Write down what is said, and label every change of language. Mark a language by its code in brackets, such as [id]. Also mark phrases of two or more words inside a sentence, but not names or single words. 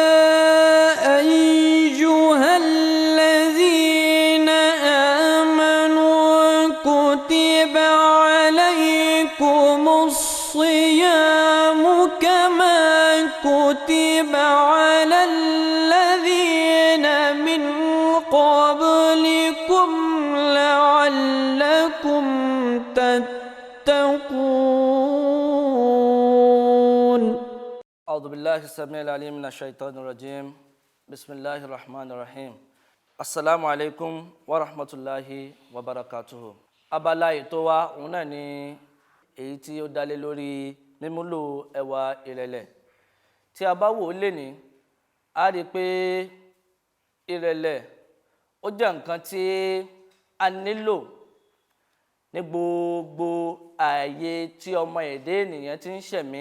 [ar] أيها الذين آمنوا كتب عليكم الصيام كما كتب على الذين من قبلكم لعلكم تتقون. أعوذ بالله السميع العليم من الشيطان الرجيم. بسم الله الرحمن الرحيم. السلام عليكم ورحمة الله وبركاته. [yo] Abala ètò wa òun náà ni èyí tí ó dá lé lórí mímúlò ẹwà ìrẹ̀lẹ̀. Tí a bá wò ó lénìí, a rí pé ìrẹ̀lẹ̀ ó jẹ́ nǹkan tí a nílò ní gbogbo ààyè tí ọmọ ẹ̀dá ènìyàn ti ń ṣẹ̀mí.